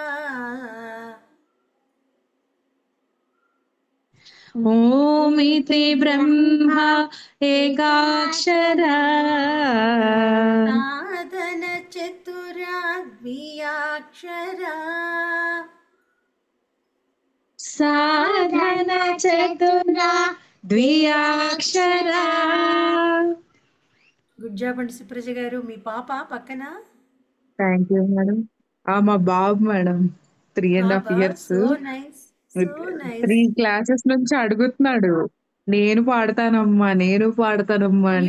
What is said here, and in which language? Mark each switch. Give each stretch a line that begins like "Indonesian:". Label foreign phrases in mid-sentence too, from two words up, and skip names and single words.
Sanskrit: ॐ इति ब्रह्मा एकाक्षरा साधन चतुरा द्वियाक्षरा साधन चतुरा द्विअक्षरा
English: good job
Telugu: అండి సుప్రజ గారు. మీ పాప పక్కన
English: thank you madam.
Telugu: మా బాబు మేడం 3.5 బాబా. years.
English: so nice, so nice.
Telugu: 3 classes నుంచి అడుగుతున్నాడు, నేను పాడతానమ్మా నేను పాడతానమ్మా అంటే